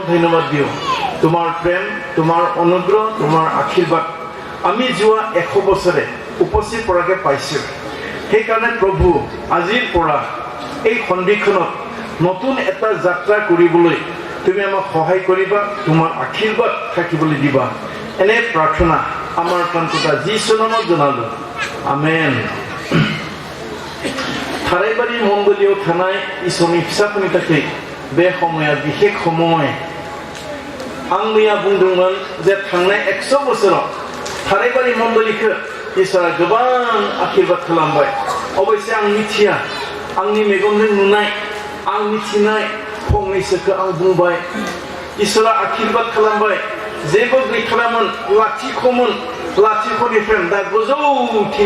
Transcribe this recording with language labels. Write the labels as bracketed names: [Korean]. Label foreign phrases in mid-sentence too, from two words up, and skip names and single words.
[Assamese] ধন্যবাদ দিওঁ তোমাৰ প্ৰেম তোমাৰ অনুগ্ৰহ তোমাৰ আশীৰ্বাদ আমি যোৱা 100 বছৰে উপস্থিত পৰাকৈ পাইছোঁ সেইকাৰণে প্ৰভু আজিৰ পৰা এই সন্ধিখনত নতুন এটা যাত্ৰা কৰিবলৈ তুমি আমাক সহায় কৰিবা তোমাৰ আশীৰ্বাদ থাকিবলৈ দিবা এনে প্ৰাৰ্থনা আমাৰ প্ৰান্ততা যীচুৰ নামত জনালোঁ আমেন [Bodo] থাৰাইবাৰী মণ্ডলীয় থানাय इसोरनि फिसाफोरनि थाखाय बे समाया बिखेख समय आं मैया बुंदोंमोन जे थांनाय 100 बोसोराव थाराइबारि मण्डलीखौ इसोरा गोबां आशीर्बाद खालामबाय अबयसे आं मिथिया आंनि मेगनजों नुनाय आं मिथिनाय फंनैसोखौ आं बुंबाय इसोरा आशीर्बाद खालामबाय जेबो गैथारामोन लाथिख'मोन लाथिख'निफ्राय दा गोजौथिं